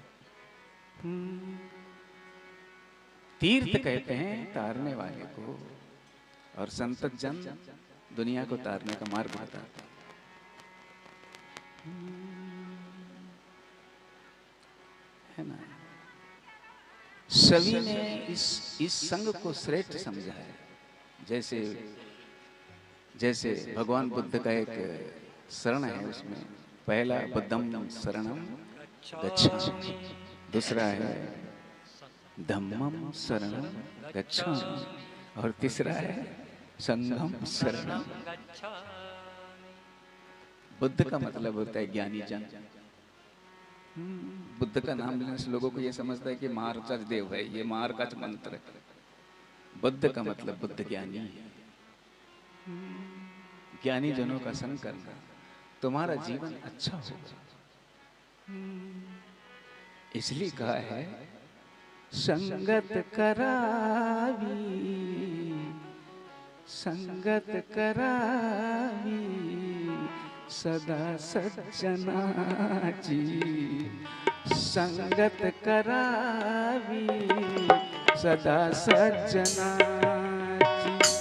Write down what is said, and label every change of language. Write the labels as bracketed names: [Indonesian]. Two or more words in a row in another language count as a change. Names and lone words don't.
[Hindi] तीर्थ कहते हैं तारने वाले को, और संत जन दुनिया को तारने का मार्ग बताता है ना। सभी ने इस संग को श्रेष्ठ समझा है। जैसे भगवान बुद्ध का एक शरण है, उसमें पहला [Pali] बुद्धम शरणम गच्छामि, [Hindi] दूसरा है [Pali] धम्मम शरणम गच्छामि [Hindi] और तीसरा है [Pali] संघम शरणम। [Hindi] बुद्ध का मतलब होता है ज्ञानी जन। बुद्ध का नाम लेने से लोगों को ये समझता है कि मार्कच देव है, ये मार्कच मंत्र है। बुद्ध का मतलब बुद्ध ज्ञानी है। ज्ञानी जनों का संग करना, तुम्हारा जीवन अच्छा होगा। इसलिए कहा है [Marathi] संगत करावी, संगत करावी सदा सज्जनाची, संगत करावी सदा सज्जनाची।